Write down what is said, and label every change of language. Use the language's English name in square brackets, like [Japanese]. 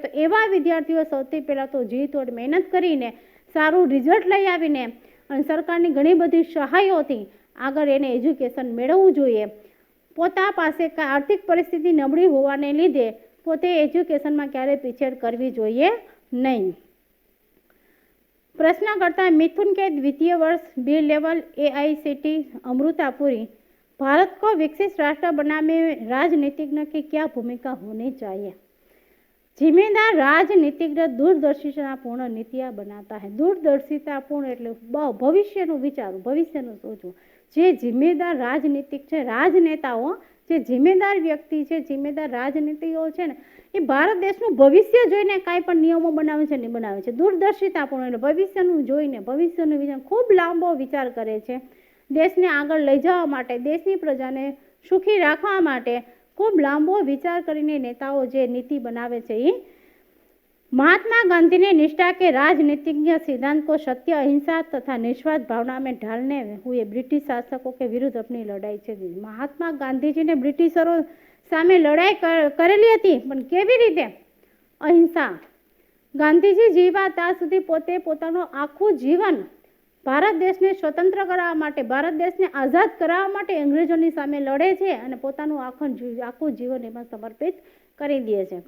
[Gujarati] તો એવા વિદ્યાર્થીઓ સૌથી પહેલાં તો જીતોડ મહેનત કરીને સારું રિઝલ્ટ લઈ આવીને અને સરકારની ઘણી બધી સહાયોથી આગળ એને એજ્યુકેશન મેળવવું જોઈએ. પોતા પાસે આર્થિક પરિસ્થિતિ નબળી હોવાને લીધે પોતે એજ્યુકેશનમાં ક્યારેય પીછેડ કરવી જોઈએ નહીં. [Hindi] प्रश्नकर्ता मिथुन के द्वितीय वर्ष बी लेवल AICTE अमृतापुरी, भारत को विकसित राष्ट्र बनाने में राजनीतिज्ञ की क्या भूमिका होनी चाहिए? जिम्मेदार राजनीतिज्ञ दूरदर्शितापूर्ण नीतियाँ बनाता है. [Gujarati] दूरदर्शितापूर्ण એટલે ભવિષ્યનું વિચારવું, ભવિષ્યનું સોચવું. જે જિમ્મેદાર રાજનીતિક છે, રાજનેતાઓ, જે જિમ્મેદાર વ્યક્તિ છે, જિમ્મેદાર રાજનીતિઓ છે ને, એ ભારત દેશનું ભવિષ્ય જોઈને કાંઈ પણ નિયમો બનાવે છે ને બનાવે છે. દૂરદર્શિતાપૂર્ણ એટલે ભવિષ્યનું જોઈને, ભવિષ્યનું વિચાર, ખૂબ લાંબો વિચાર કરે છે. દેશને આગળ લઈ જવા માટે, દેશની પ્રજાને સુખી રાખવા માટે ખૂબ લાંબો વિચાર કરીને નેતાઓ જે નીતિ बनावे છે. એ [Hindi] महात्मा गांधी ने निष्ठा के राजनीतिज्ञ सिद्धांत को सत्य, अहिंसा तथा निस्वार्थ भावना में ढालने हुए ब्रिटिश शासकों के विरुद्ध अपनी लड़ाई [Gujarati] છે. મહાત્મા ગાંધીજીને બ્રિટિશરો સામે લડાઈ કરેલી હતી, પણ કેવી રીતે? અહિંસા. ગાંધીજી જીવા ત્યાં સુધી પોતે પોતાનું આખું જીવન ભારત દેશને સ્વતંત્ર કરાવવા માટે, ભારત દેશને આઝાદ કરાવવા માટે અંગ્રેજોની સામે લડે છે અને પોતાનું આખું જીવન એમાં સમર્પિત કરી દે છે.